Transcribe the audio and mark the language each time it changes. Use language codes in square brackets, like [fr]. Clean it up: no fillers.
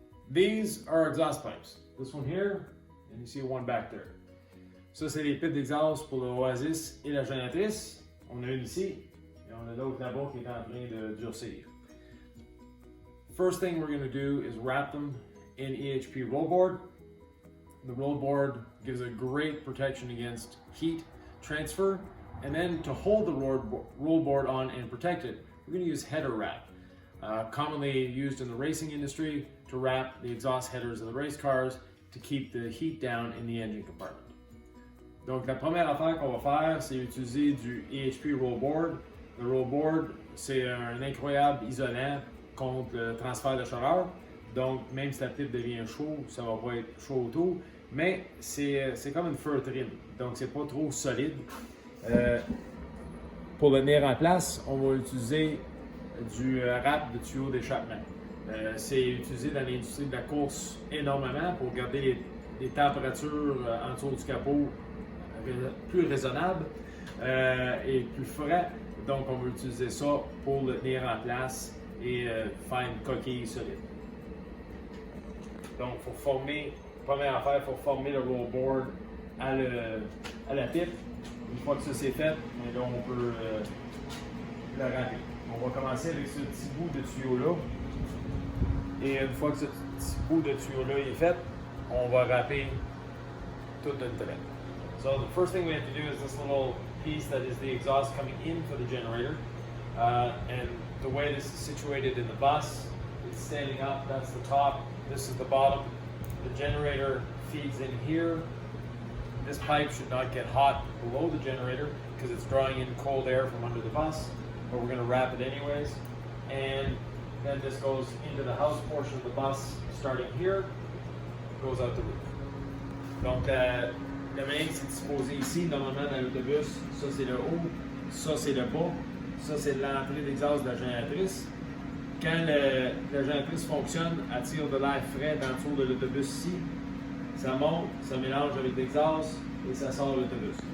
[en] These are exhaust pipes. This one here, and you see one back there. [fr] Ça, c'est les pipes d'exhaust pour l'Oasis et la génératrice. On a une ici, et on a l'autre là-bas qui est en train de durcir. [en] First thing we're going to do is wrap them in EHP roll board. The roll board gives a great protection against heat transfer, and then to hold the roll board on and protect it, we're going to use header wrap. Commonly used in the racing industry to wrap the exhaust headers of the race cars to keep the heat down in the engine compartment. [fr] Donc la première affaire qu'on va faire, c'est utiliser du EHP roll board. Le roll board, c'est un incroyable isolant contre le transfert de chaleur. Donc même si la pipe devient chaud, ça va pas être chaud autour, mais c'est comme une feutrine, donc c'est pas trop solide. Pour le tenir en place, on va utiliser du rap de tuyaux d'échappement. C'est utilisé dans l'industrie de la course énormément pour garder les températures en dessous du capot plus raisonnables et plus frais. Donc on va utiliser ça pour le tenir en place et faire une coquille solide. Donc première affaire, il faut former le roll board à la pipe. Une fois que ça c'est fait, là on peut le râper. On va commencer avec ce petit bout de tuyau-là. Et une fois que ce petit bout de tuyau-là est fait, on va râper toute une traite. [en] So the first thing we have to do is this little piece that is the exhaust coming in for the generator. And the way this is situated in the bus, it's standing up, that's the top, this is the bottom. The generator feeds in here. This pipe should not get hot below the generator because it's drawing in cold air from under the bus, but we're going to wrap it anyways. And then this goes into the house portion of the bus, starting here, goes out the roof. [fr] Donc la main c'est disposé ici, normalement dans l'autobus, ça c'est le haut, ça c'est le bas, ça c'est l'entrée d'exhaust de la génératrice. Quand la génératrice fonctionne, elle tire de l'air frais dans le four de l'autobus ici. Ça monte, ça mélange avec l'exhaust et ça sort de l'autobus.